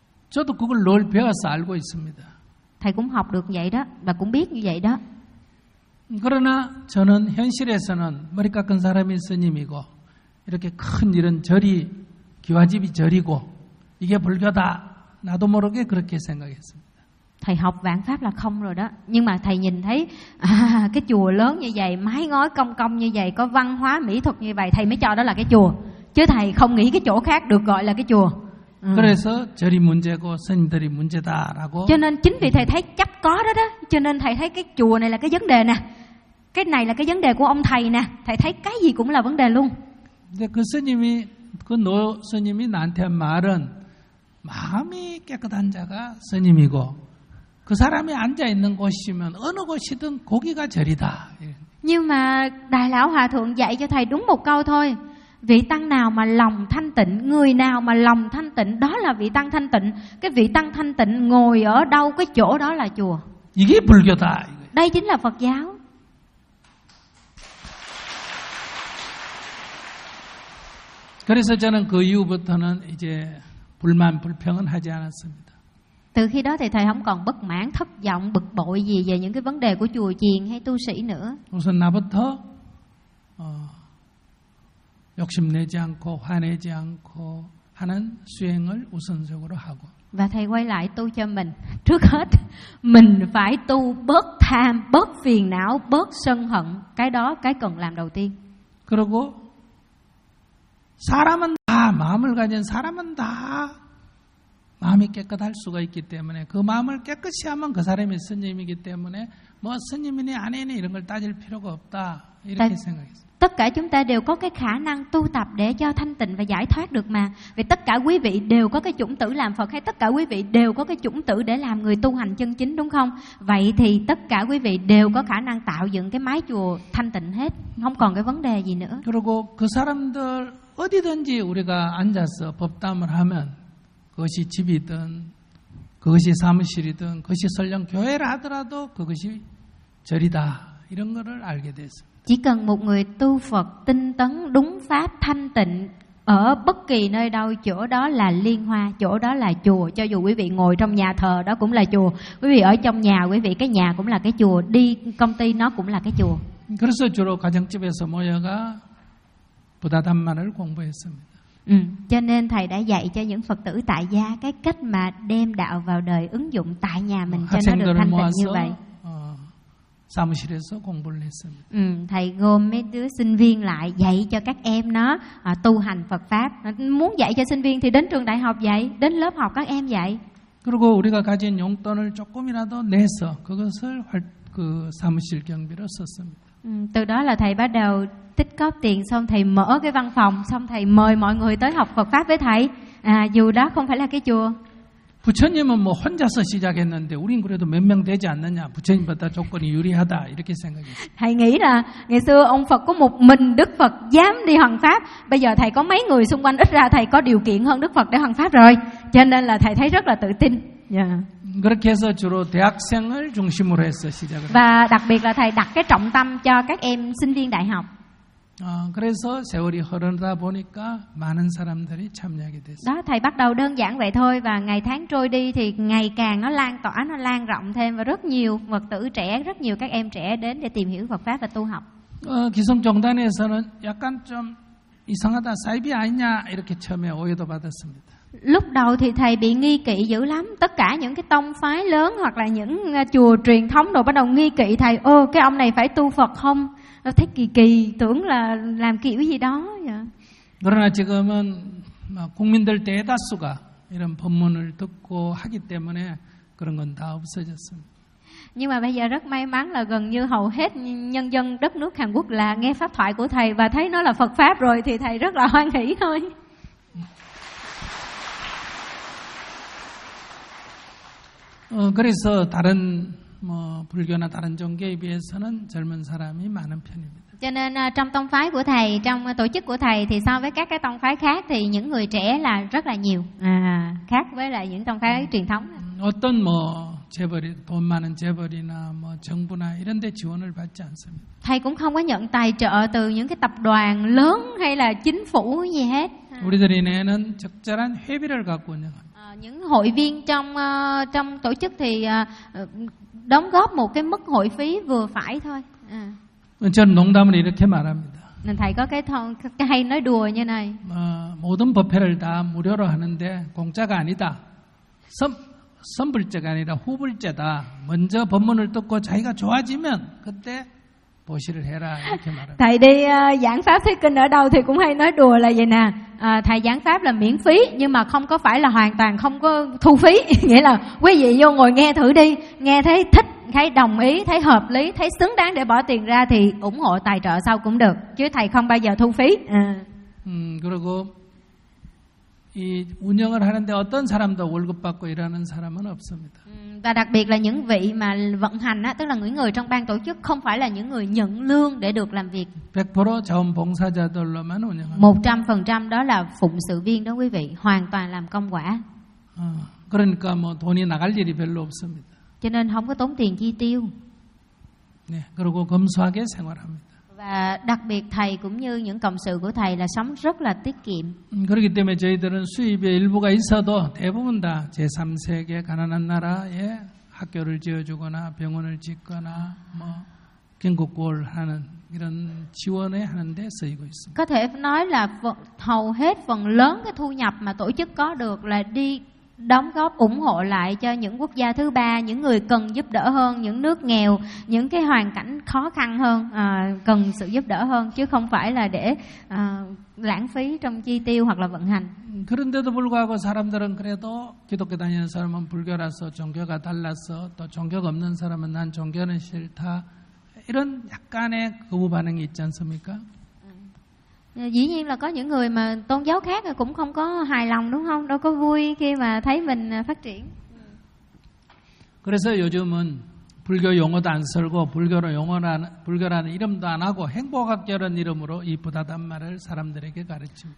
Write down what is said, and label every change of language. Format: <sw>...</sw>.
<ko>저도 그걸 늘 배워서 알고 있습니다.</ko> <vi>Thầy cũng học được vậy đó và cũng biết như vậy đó.</vi> <ko>그러나 저는 현실에서는 머리 깎은 사람이 스님이고 이렇게 큰 일은 절이 기와집이 절이고 이게 불교다 나도 모르게 그렇게 생각했습니다.</ko> <vi>Thầy học vạn pháp là không rồi đó. Nhưng mà thầy nhìn thấy cái chùa lớn như vậy, mái ngói cong cong như vậy, có văn hóa mỹ thuật như vậy, thầy mới cho đó là cái chùa. Chứ thầy không nghĩ cái chỗ khác được gọi là cái chùa.</vi> <ko>그래서 절이 문제고 스님들이 문제다라고.</ko> <vi>Cho nên chính vì thầy thấy chắc có đó đó, cho nên thầy thấy cái chùa này là cái vấn đề nè. Cái này là cái vấn đề của ông thầy nè. Thầy thấy cái gì cũng là vấn đề luôn.</vi> <ko>근데 그 스님이 그 노 스님이 나한테 한 말은 마음이 깨끗한 자가 스님이고 그 사람이 앉아 있는 곳이면 어느 곳이든 거기가 절이다.</ko> <vi>Nhưng mà đại lão hòa thượng dạy cho thầy đúng một câu thôi. Vị tăng nào mà lòng thanh tịnh, người nào mà lòng thanh tịnh đó là vị tăng thanh tịnh. Cái vị tăng thanh tịnh ngồi ở đâu cái chỗ đó là chùa.</vi> <ko>이게 불교다.</ko> <vi>Đây chính là Phật giáo.</vi> <ko>그래서 저는 그 이후부터는 이제 불만 불평은 하지 않았습니다.</ko> <vi>Từ khi đó thì thầy không còn bất mãn, thất vọng, bực bội gì về những cái vấn đề của chùa chiền hay tu sĩ nữa.</vi> <ko>우선 나부터 욕심 내지 않고 화내지 않고 하는 수행을 우선적으로 하고.</ko> <vi>Và thầy quay lại tu cho mình. Trước hết mình phải tu bớt tham, bớt phiền não, bớt sân hận, cái đó cái cần làm đầu tiên.</vi> <ko>그리고 사람은 다 마음을 가진 사람은 다 마음이 깨끗할 수가 있기 때문에 그 마음을 깨끗이 하면 그 사람이 스님이기 때문에 뭐 스님이니 아니니 이런 걸 따질 필요가 없다 이렇게 생각했어요.</ko> <vi>Tất cả chúng ta đều có cái khả năng tu tập để cho thanh tịnh và giải thoát được mà. Vì tất cả quý vị đều có cái chủng tử làm Phật hay tất cả quý vị đều có cái chủng tử để làm người tu hành chân chính đúng không? Vậy thì tất cả quý vị đều có khả năng tạo dựng cái mái chùa thanh tịnh hết, không còn cái vấn đề gì nữa.</vi> <ko>그리고 그 사람들 어디든지 우리가 앉아서 법담을 하면 그것이 집이든 그것이 사무실이든 그것이 설령 교회를 하더라도 그것이 절이다 이런 거를 알게 됐습니다.</ko> <vi>Chỉ cần một người tu Phật tinh tấn đúng pháp thanh tịnh ở bất kỳ nơi đâu, chỗ đó là liên hoa, chỗ đó là chùa, cho dù quý vị ngồi trong nhà thờ đó cũng là chùa, quý vị ở trong nhà quý vị cái nhà cũng là cái chùa, đi công ty nó cũng là cái chùa.</vi> <ko>그래서 주로 가정집에서 모여가 부다담마를 공부했습니다.</ko> <vi>Cho nên thầy đã dạy cho những Phật tử tại gia cái cách mà đem đạo vào đời ứng dụng tại nhà mình cho nó được thanh tịnh như vậy.</vi> <ko>사무실에서 공부를 했습니다.</ko> <vi>Thầy gom mấy đứa sinh viên lại dạy cho các em nó tu hành Phật pháp. Muốn dạy cho sinh viên thì đến trường đại học dạy, đến lớp học các em dạy.</vi> <ko>그리고 우리가 가진 용돈을 조금이라도 내서 그것을 그 사무실 경비로 썼습니다.</ko> <vi>Từ đó là thầy bắt đầu tích góp tiền, xong thầy mở cái văn phòng, xong thầy mời mọi người tới học Phật pháp với thầy. À, dù đó không phải là cái chùa.</vi> <ko>부처님은 뭐 혼자서 시작했는데 우린 그래도 몇 명 되지 않느냐. 부처님보다 조건이 유리하다. 이렇게 생각했어요.</ko> <vi>Thầy nghĩ là ngày xưa ông Phật có một mình Đức Phật dám đi hoằng pháp. Bây giờ thầy có mấy người xung quanh, ít ra thầy có điều kiện hơn Đức Phật để hoằng pháp rồi. Cho nên là thầy thấy rất là tự tin. Yeah.</vi> <ko>그렇게 해서 주로 대학생을 중심으로 해서 시작을</ko> <vi>và đặc biệt là thầy đặt cái trọng tâm cho các em sinh viên đại học.</vi> <ko>그래서 세월이 흐르다 보니까 많은 사람들이 참여하게 됐어요.</ko> <vi>Đó, thầy bắt đầu đơn giản vậy thôi và ngày tháng trôi đi thì ngày càng nó lan tỏa, nó lan rộng thêm và rất nhiều Phật tử trẻ, rất nhiều các em trẻ đến để tìm hiểu Phật pháp và tu học.</vi> <ko>기성정단에서는 약간 좀 이상하다, 사이비 아니냐 이렇게 처음에 오해도 받았습니다.</ko> <vi>Lúc đầu thì thầy bị nghi kỵ dữ lắm. Tất cả những cái tông phái lớn hoặc là những chùa truyền thống đồ bắt đầu nghi kỵ thầy. Ơ, cái ông này phải tu Phật không? Nó thấy kỳ kỳ, tưởng là làm kiểu gì đó vậy.</vi> <ko>그러나 지금은 국민들 대다수가 이런 법문을 듣고 하기 때문에 그런 건 다 없어졌습니다.</ko> <vi>Nhưng mà bây giờ rất may mắn là gần như hầu hết nhân dân đất nước Hàn Quốc là nghe pháp thoại của thầy và thấy nó là Phật pháp rồi thì thầy rất là hoan hỷ thôi.</vi> <ko>그래서 다른 뭐 불교나 다른 종교에 비해서는 젊은 사람이 많은 편입니다.</ko> <vi>Cho nên trong tông phái của thầy, trong tổ chức của thầy thì so với các cái tông phái khác thì những người trẻ là rất là nhiều. À, khác với lại những tông phái truyền thống.</vi> <ko>어떤 뭐 재벌이, 돈 많은 재벌이나 뭐 정부나 이런 데 지원을 받지 않습니다.</ko> <vi>Thầy cũng không có nhận tài trợ từ những cái tập đoàn lớn hay là chính phủ gì hết.</vi> <ko>우리들이 내는 적절한 회비를 갖고 있는 겁니다.</ko> <vi>Những hội viên trong trong tổ chức thì đóng góp một cái mức hội phí vừa phải thôi. Chân nông đam này được mà làm. Nên thầy có cái thông cái hay nói đùa như này.</vi> <ko>모든 법회를 다 무료로 하는데 공짜가 아니다. 선불제가 아니라 후불제다. 먼저 법문을 듣고 자기가 좋아지면 그때 보시를 해라 이렇게 말합니다.</ko> <vi>Thầy đi giảng pháp thuyết kinh ở đâu thì cũng hay nói đùa là vậy nè. Thầy giảng pháp là miễn phí nhưng mà không có phải là hoàn toàn không có thu phí. Nghĩa là quý vị vô ngồi nghe thử đi, nghe thấy thích, thấy đồng ý, thấy hợp lý, thấy xứng đáng để bỏ tiền ra thì ủng hộ tài trợ sau cũng được. Chứ thầy không bao giờ thu phí.</vi> <ko>그리고 이 운영을 하는데 어떤 사람도 월급 받고 일하는 사람은 없습니다.</ko> <vi>Và đặc biệt là những vị mà vận hành á, tức là những người trong ban tổ chức không phải là những người nhận lương để được làm việc.</vi> <ko>100% 자원봉사자들로만 운영합니다.</ko> <vi>100% đó là phụng sự viên đó quý vị, hoàn toàn làm công quả.</vi> <ko>그러니까 뭐 돈이 나갈 일이 별로 없습니다.</ko> <vi>Cho nên không có tốn tiền chi tiêu.</vi> <ko>네, 그리고 검소하게 생활합니다.</ko> <vi>Và đặc biệt thầy cũng như những cộng sự của thầy là sống rất là tiết kiệm.</vi> <ko>그렇기 때문에 저희들은 수입의 일부가 있어도 대부분 다 제3세계 가난한 나라에 학교를 지어주거나 병원을 짓거나 뭐 긴급구호를 하는 이런 지원에 하는 데 쓰이고 있습니다.</ko> <vi>Có thể nói là hầu hết phần lớn cái thu nhập mà tổ chức có được là đi đóng góp ủng hộ lại cho những quốc gia thứ ba, những người cần giúp đỡ hơn, những nước nghèo, những cái hoàn cảnh khó khăn hơn, cần sự giúp đỡ hơn chứ không phải là để lãng phí trong chi tiêu hoặc là vận hành.</vi> <ko>그런데도 불구하고 사람들은 그래도 기독교 다니는 사람은 불교라서 종교가 달라서 또 종교가 없는 사람은 난 종교는 싫다 이런 약간의 거부 반응이 있지 않습니까?</ko> <vi>Dĩ nhiên là có những người mà tôn giáo khác cũng không có hài lòng đúng không? Đâu có vui khi mà thấy mình phát triển.</vi> <ko>그래서 요즘은 불교 용어도 안 쓰고 불교로 용어라는 불교라는 이름도 안 하고 행복학교라는 이름으로 이 부다단 말을 사람들에게 가르치고.</ko>